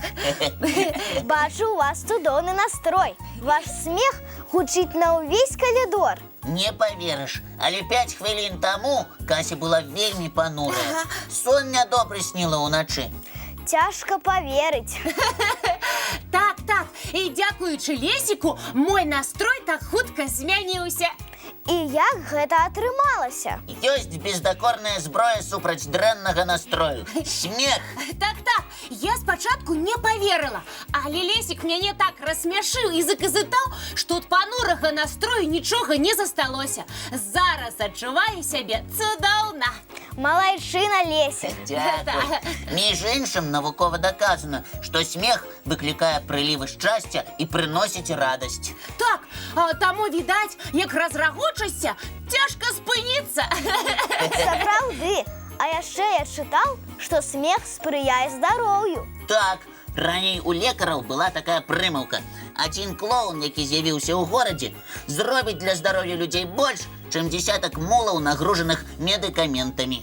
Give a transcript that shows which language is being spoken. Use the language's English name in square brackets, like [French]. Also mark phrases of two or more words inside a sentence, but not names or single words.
[Ukrainian] Бачу, у вас чудовний настрой. Ваш сміх гучить на увесь коридор. Не повіриш, але 5 хвилин тому Кася була вельми понура. Сон недобре сніла уночі. Тяжко повірити. [Belarusian] Так, [Ukrainian] і дякуючи Лесіку, [Belarusian] мой настрой так хутка змяніўся. І як гэта атрымалася? Ёсць бездакорная зброя супраць дрэннага настрою. Смех. Так, я спачатку не поверила, але Лесік мяне так рассмяшыў і заказытаў, што ад панурага настрою нічога не засталося. Зараз адчуваю сябе цудоўна. Малайчына, Лесік. [Ukrainian] Дякую. Між іншим, навукова доказано, що сміх викликає приливи щастя і приносить радость. Так, [Belarusian] таму відаць, як разрагочышся, цяжка спыніцца. Сапраўды. А яшчэ я чытаў, што смех спрыяе здароўю. Так, раней у лекараў была такая прымаўка. Адзін клоун, які з'явіўся ў горадзе, зробіць для здароўя людзей больш, чым десятак мулаў, нагружаных медыкаментамі.